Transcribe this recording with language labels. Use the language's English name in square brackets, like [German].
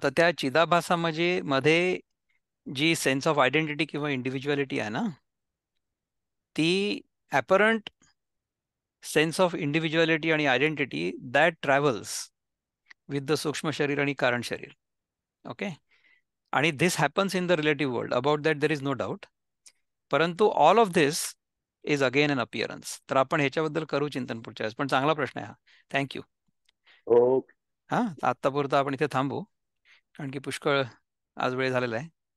[Marathi] तर त्या चिदाभासामध्ये मध्ये जी सेन्स ऑफ आयडेंटिटी किंवा इंडिव्हिज्युअलिटी आहे ना, [English] ती apparent sense of individuality [Marathi] आणि identity [English] that travels with the [Marathi] सूक्ष्म शरीर आणि कारण शरीर. ओके. [English] आणि this happens in the relative world, about that there is no doubt. परंतु all of this is again an appearance. [Marathi] तर आपण ह्याच्याबद्दल करू चिंतन पुढच्या वेळेस. पण चांगला प्रश्न आहे हा. थँक्यू. तो हां, आत्तापुरतं आपण इथे थांबू, कारण की पुष्कळ आज वेळ झालेला आहे.